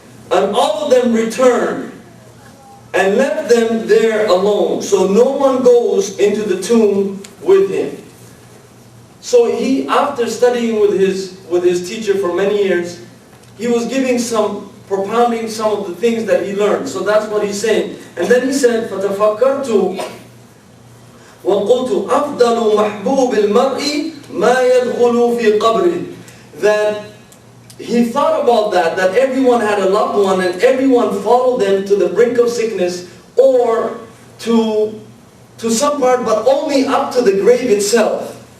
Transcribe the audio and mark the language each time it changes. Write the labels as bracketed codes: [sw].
[en] And all of them returned and left them there alone, so no one goes into the tomb with him. So he, after studying with his teacher for many years, he was propounding some of the things that he learned. So that's what he's saying. And then he said, [ar] فَتَفَكَّرْتُ وَقُلْتُ أَفْضَلُ مَحْبُوبِ الْمَرْءِ مَا يَدْخُلُ فِي قَبْرِهِ. [en] That he thought about that everyone had a loved one and everyone followed them to the brink of sickness or to some part, but only up to the grave itself.